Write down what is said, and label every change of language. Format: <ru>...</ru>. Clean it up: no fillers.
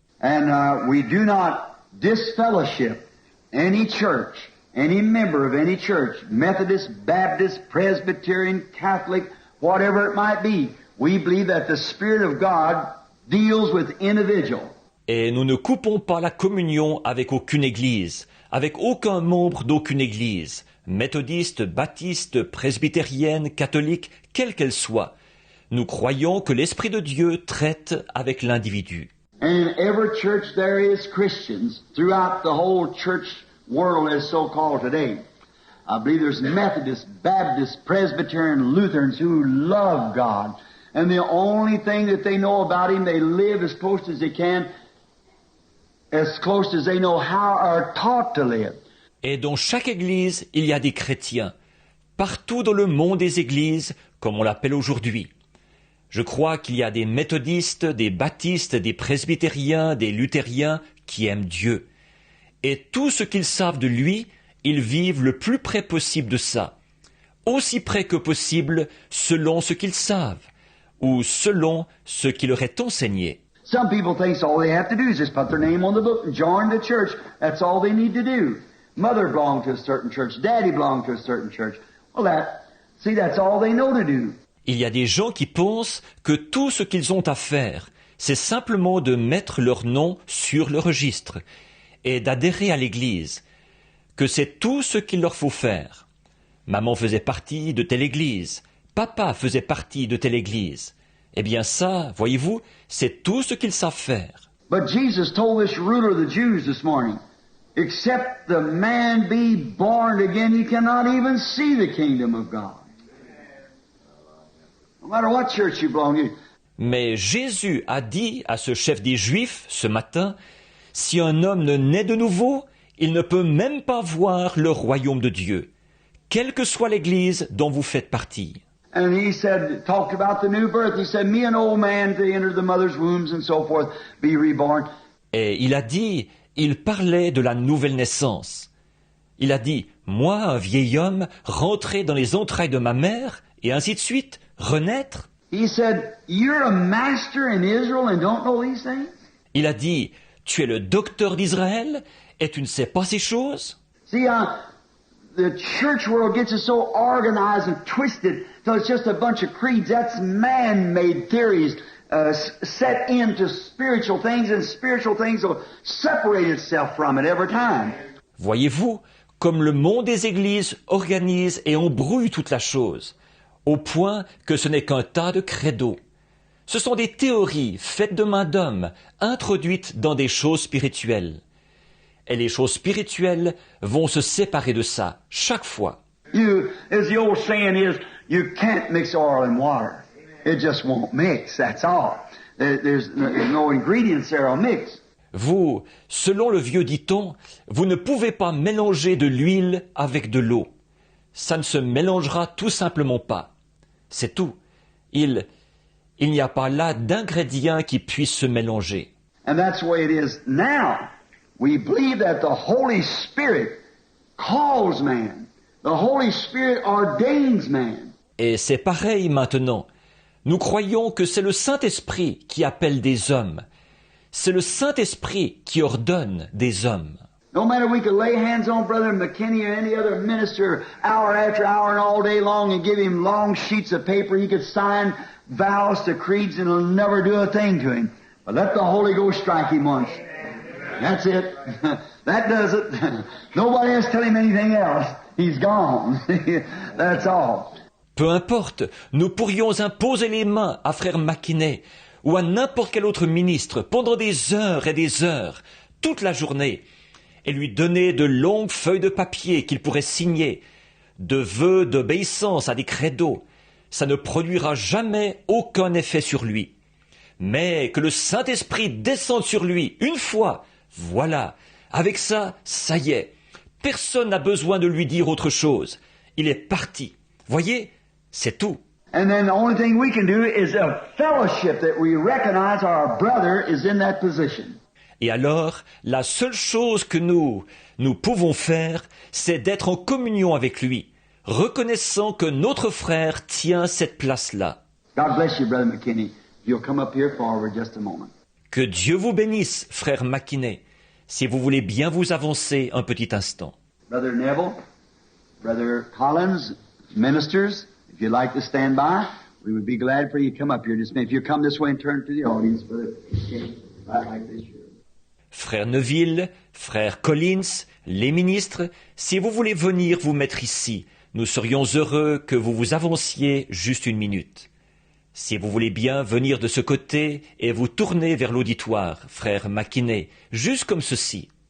<en>And we do not disfellowship any church, any member of any church, Methodist, Baptist, Presbyterian, Catholic, whatever it might be. We believe that the Spirit of God deals with individuals.</en> <fr>Et nous ne coupons pas la communion avec aucune église, avec aucun membre d'aucune église, méthodiste, baptiste, presbytérienne, catholique, quelle qu'elle soit. Nous croyons que l'Esprit de Dieu traite avec l'individu.</fr> <en>And in every church there is Christians throughout the whole church world as so called today. I believe there's Methodists, Baptists, Presbyterian, Lutherans who love God. And the only thing that they know about Him, they live as close as they can, as close as they know how or are taught to live.</en> <fr>Et dans chaque église, il y a des chrétiens. Partout dans le monde des églises, comme on l'appelle aujourd'hui. Je crois qu'il y a des méthodistes, des baptistes, des presbytériens, des luthériens qui aiment Dieu. Et tout ce qu'ils savent de lui, ils vivent le plus près possible de ça. Aussi près que possible selon ce qu'ils savent, ou selon ce qui leur est enseigné.</fr> <en>Some people think all they have to do is just put their name on the book and join the church. That's all they need to do. Mother belonged to a certain church. Daddy belonged to a certain church. Well, that's all they know to do.</en> <fr>Il y a des gens qui pensent que tout ce qu'ils ont à faire, c'est simplement de mettre leur nom sur le registre et d'adhérer à l'Église, que c'est tout ce qu'il leur faut faire. Maman faisait partie de telle Église, papa faisait partie de telle Église. Eh bien ça, voyez-vous, c'est tout ce qu'ils savent faire.</fr> <en>But Jesus told this ruler of the Jews this morning, except the man be born again, he cannot even see the kingdom of God. No matter what church you belong to.</en> <fr>Mais Jésus a dit à ce chef des Juifs ce matin, si un homme ne naît de nouveau, il ne peut même pas voir le royaume de Dieu, quelle que soit l'église dont vous faites partie.</fr> <en>And he said, talked about the new birth. He said, me an old man to enter the mother's wombs and so forth, be reborn.</en> <fr>Et il a dit, il parlait de la nouvelle naissance. Il a dit, moi, un vieil homme, rentrer dans les entrailles de ma mère, et ainsi de suite, renaître.</fr> <en>He said, you're a master in Israel and don't know these things?</en> <fr>Il a dit, tu es le docteur d'Israël, et tu ne sais pas ces choses?</fr> <en>See, the church world gets it so organized and twisted, so it's just a bunch of creeds. That's man-made theories set into spiritual things, and spiritual things will separate itself from it every time.</en> <fr>Voyez-vous, comme le monde des églises organise et embrouille toute la chose, au point que ce n'est qu'un tas de credos. Ce sont des théories faites de main d'homme, introduites dans des choses spirituelles. Et les choses spirituelles vont se séparer de ça, chaque fois.</fr> <en>As the old saying is, you can't mix oil and water. It just won't mix, that's all. There's no ingredients there will mix.</en> <fr>Vous, selon le vieux dicton, vous ne pouvez pas mélanger de l'huile avec de l'eau. Ça ne se mélangera tout simplement pas. C'est tout. Il n'y a pas là d'ingrédients qui puissent se mélanger.</fr> <en>And that's the way it is now. We believe that the Holy Spirit calls man. The Holy Spirit ordains man.</en> <fr>Et c'est pareil maintenant. Nous croyons que c'est le Saint-Esprit qui appelle des hommes. C'est le Saint-Esprit qui ordonne des hommes.</fr> <en>No matter we could lay hands on Brother McKinney or any other minister hour after hour and all day long and give him long sheets of paper. He could sign vows to creeds and it'll never do a thing to him. But let the Holy Ghost strike him once. That's it. That does it. Nobody else tell him anything else. He's gone. That's all.</en> <fr>Peu importe, nous pourrions imposer les mains à frère McKinney ou à n'importe quel autre ministre pendant des heures et des heures, toute la journée, et lui donner de longues feuilles de papier qu'il pourrait signer, de vœux d'obéissance à des credos. Ça ne produira jamais aucun effet sur lui. Mais que le Saint-Esprit descende sur lui une fois, voilà, avec ça, ça y est. Personne n'a besoin de lui dire autre chose. Il est parti. Voyez, c'est tout.</fr> <en>And then the only thing we can do is a fellowship that we recognize our brother is in that position.</en> <fr>Et alors, la seule chose que nous pouvons faire, c'est d'être en communion avec lui, reconnaissant que notre frère tient cette place-là.</fr> <en>God bless you, Brother McKinney. You'll come up here forward just a moment.</en> <fr>Que Dieu vous bénisse, frère McKinney, si vous voulez bien vous avancer un petit instant.</fr> <en>Brother Neville, Brother Collins, ministers, if you'd like to stand by, we would be glad for you to come up here. Just if you come this way and turn to the audience, Brother McKinney, right like this.</en> <fr>Frère Neville, frère Collins, les ministres, si vous voulez venir vous mettre ici, nous serions heureux que vous vous avanciez juste une minute. Si vous voulez bien venir de ce côté et vous tourner vers l'auditoire, frère McKinney, juste comme ceci.</fr>